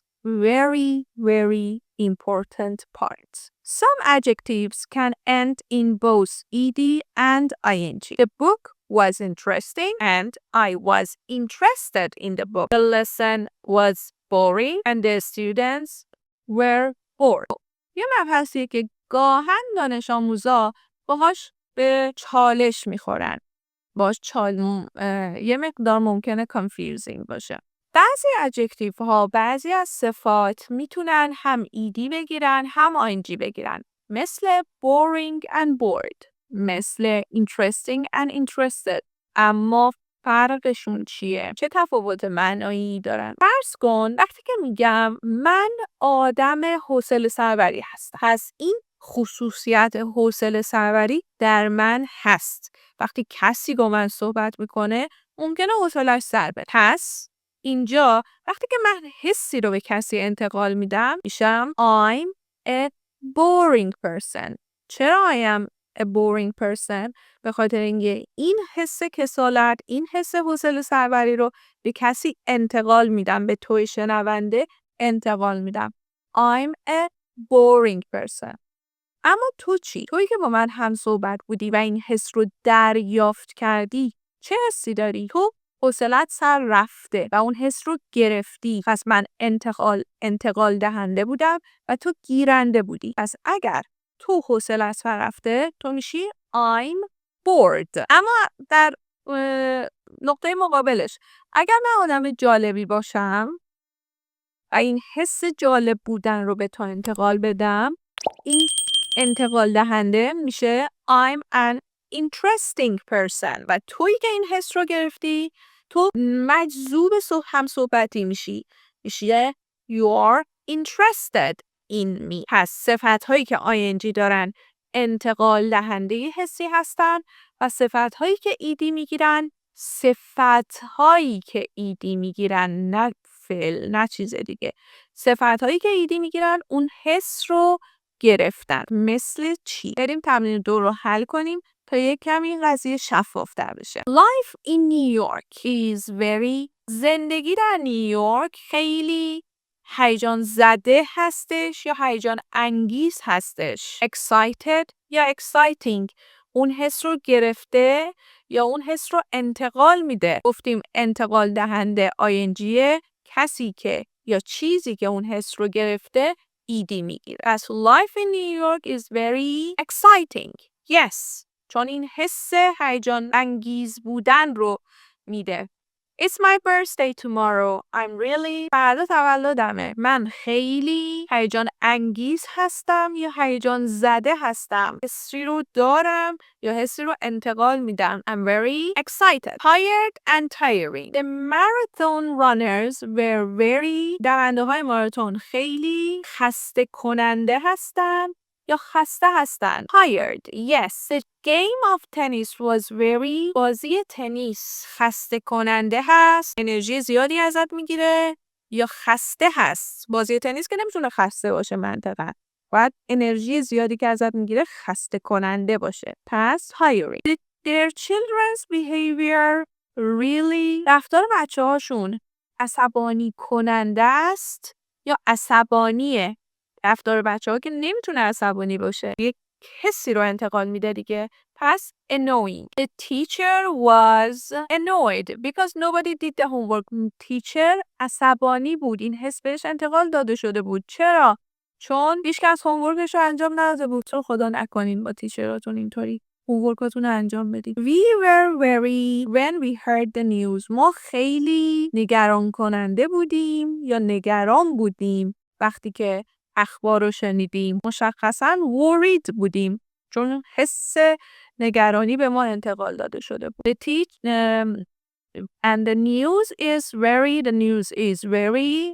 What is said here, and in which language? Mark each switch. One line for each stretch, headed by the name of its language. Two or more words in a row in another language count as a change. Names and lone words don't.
English: Very, very important part. Some adjectives can end in both ed and ing. The book was interesting and I was interested in the book. The lesson was boring and the students were bored.
Persian: یه مبحثیه که گاهن دانش آموزا باهاش به چالش میخورن. یه مقدار ممکنه confusing باشه. بعضی ادجکتیو ها، بعضی از صفات میتونن هم ایدی بگیرن هم آینجی بگیرن.
English: مثل boring and bored. مثل interesting and interested.
Persian: اما فرقشون چیه؟ چه تفاوت معنایی دارن؟ فرض کن وقتی که میگم من آدم حوصله سربری هستم. پس این خصوصیت حوصله سربری در من هست. وقتی کسی با من صحبت میکنه ممکنه حوصله‌اش سر بره. پس اینجا وقتی که من حسی رو به کسی انتقال میدم میشم
English: I'm a boring person.
Persian: چرا
English: I am a boring person
Persian: به خاطر اینکه این حس کسالت، این حس حوصله سربری رو به کسی انتقال میدم، به توی شنونده انتقال میدم.
English: I'm a boring person.
Persian: اما تو چی؟ تویی که با من هم صحبت بودی و این حس رو دریافت کردی، چه حسی داری؟ تو حوصله‌ات سر رفته و اون حس رو گرفتی. پس من انتقال دهنده بودم و تو گیرنده بودی. پس اگر تو حوصله‌ات سر رفته، تو میشی
English: I'm bored.
Persian: اما در نقطه مقابلش، اگر من آدم جالبی باشم و این حس جالب بودن رو به تو انتقال بدم، این انتقال دهنده میشه
English: I'm an interesting person
Persian: و تویی که این حس رو گرفتی، تو مجذوب هم صحبتی میشی
English: you are interested in me.
Persian: پس صفت هایی که ing دارن انتقال دهنده حسی هستن و صفت هایی که ایدی میگیرن صفت هایی که ایدی میگیرن، نه فعل، نه چیز دیگه. صفت هایی که ایدی میگیرن اون حس رو گرفتن. مثل چی؟ بریم تمرین 2 رو حل کنیم تا یک کمی این قضیه شفافتر بشه.
English: Life in New York is very...
Persian: زندگی در نیویورک خیلی هیجان زده هستش یا هیجان انگیز هستش.
English: Excited یا exciting.
Persian: اون حس رو گرفته یا اون حس رو انتقال میده. گفتیم انتقال دهنده ING، کسی که یا چیزی که اون حس رو گرفته ایدی میگیره.
English: As life in New York is very exciting. Yes.
Persian: چون این حس هیجان انگیز بودن رو میده.
English: It's my birthday tomorrow. I'm really...
Persian: فردا تولدمه. من خیلی هیجان انگیز هستم یا هیجان زده هستم. حسی رو دارم یا حسی رو انتقال میدم.
English: I'm very excited. Tired and tiring. The marathon runners were very...
Persian: دونده های ماراتون خیلی خسته کننده هستن یا خسته هستن.
English: Tired. Yes. The game of tennis was very...
Persian: بازی تنیس خسته کننده هست. انرژی زیادی ازت میگیره یا خسته هست. بازی تنیس که نمیتونه خسته باشه منطقا. باید انرژی زیادی که ازت میگیره خسته کننده باشه. پس tiring.
English: Did their children's behavior really...
Persian: رفتار بچه هاشون عصبانی کننده است یا عصبانیه؟ رفتار بچه ها که نمیتونه عصبانی باشه، یک حسی رو انتقال میده دیگه. پس annoying.
English: The teacher was annoyed because nobody did the homework.
Persian: teacher عصبانی بود. این حس بهش انتقال داده شده بود. چرا؟ چون هیچ کس هومورکش رو انجام نداده بود. چون خدا نکنین با تیچراتون اینطوری هومورکاتون رو انجام بدید.
English: We were very... when we heard the news.
Persian: ما خیلی نگران کننده بودیم یا نگران بودیم وقتی که اخبار رو شنیدیم. مشخصاً worried بودیم چون حس نگرانی به ما انتقال داده شده بود.
English: And the news is very...